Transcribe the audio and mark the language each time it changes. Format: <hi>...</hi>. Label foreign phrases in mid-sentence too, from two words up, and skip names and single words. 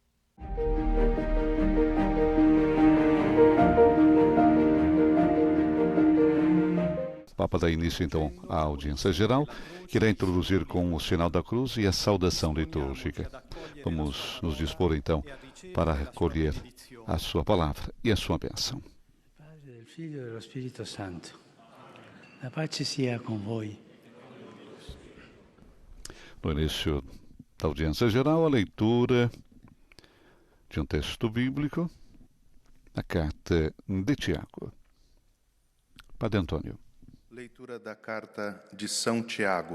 <pt>O Papa dá início então à audiência geral, que irá introduzir com o sinal da cruz e a saudação litúrgica. Vamos nos dispor então para recolher a sua palavra e a sua bênção.</pt> <it>Padre, del Figlio e dello Spirito Santo. La pace sia con voi.</it> <pt>No início da audiência geral, a leitura de um texto bíblico, a carta de Tiago. Padre Antônio. Leitura da carta de São Tiago.</pt>